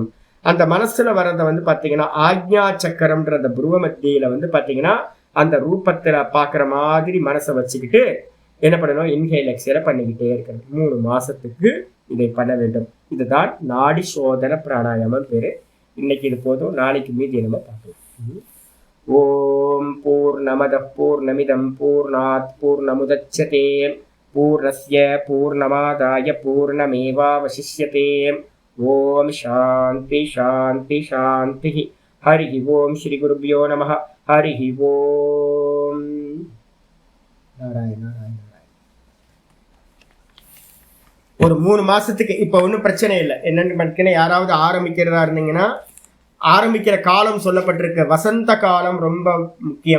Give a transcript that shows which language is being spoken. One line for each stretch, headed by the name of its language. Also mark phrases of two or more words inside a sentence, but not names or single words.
Tamil: அந்த மனசுல வர்றத வந்து பாத்தீங்கன்னா ஆக்ஞா சக்கரம்ன்ற அந்த புருவ மத்தியில வந்து பாத்தீங்கன்னா அந்த ரூபத்துல பாக்குற மாதிரி மனசை வச்சுக்கிட்டு என்ன பண்ணணும்,
English: inhale exhale
Tamil: பண்ணிக்கிட்டே இருக்கிறது. 3 மாசத்துக்கு இதை பண்ண வேண்டும். இதுதான் நாடி சோதன பிராணாயாமம் பேரு. இன்னைக்கு இது போதும், நாளைக்கு மீதி நம்ம பார்க்கலாம்.
Sanskrit: ॐ पूर्णमदः पूर्णमिदं पूर्णात् पूर्णमुदच्यते पूर्णस्य पूर्णमादाय पूर्णमेवावशिष्यते. ॐ शान्तिः शान्तिः शान्तिः. हरि ॐ श्री गुरुभ्यो नमः. ஹரி ஓம். நாராயண நாராயண.
Tamil: ஒரு 3 மாசத்துக்கு இப்ப ஒன்றும் பிரச்சனை இல்லை. என்னன்னு பார்த்தீங்கன்னா யாராவது ஆரம்பிக்கிறதா இருந்தீங்கன்னா ஆரம்பிக்கிற காலம் சொல்லப்பட்டிருக்க வசந்த காலம் ரொம்ப முக்கியம்.